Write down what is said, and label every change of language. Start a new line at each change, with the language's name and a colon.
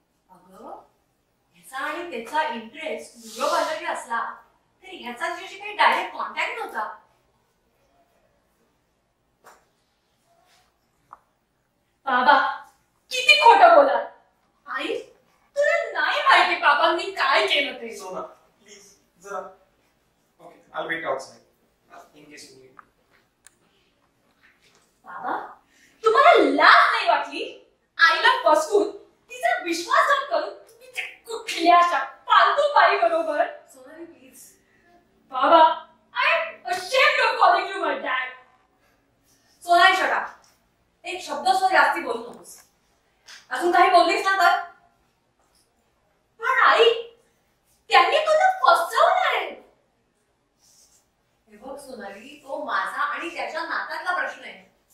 Marathi: अगं ह्याचा आणि त्याचा इंटरेस्ट न्यूरोबायोलॉजी असला तरी ह्याचा तिच्याशी काही डायरेक्ट कॉन्टॅक्ट नव्हता. बाबा किती खोटं बोलाल. आई तुला नाही माहिती बाबांनी काय केलं ते. सोना प्लीज जरा.
English: Okay I wait outside in case you need.
Marathi: बाबा तुम्हाला लाज नाही वाटली. आईला फसवून तिचा विश्वासघात करून तुम्ही त्या कुठल्याशा फालतू बाई बरोबर. सोनाली प्लीज.
English: बाबा I am ashamed of calling you my dad. Sonali shut up.
Marathi: एक शब्द सुद्धा जास्ती बोलू नकोस. अजून काही बोललीस ना तर. पण आई त्यांनी तुला फसवलंय. हे बघ सोनाली तो माझा आणि त्याच्या नात्यातला प्रश्न आहे.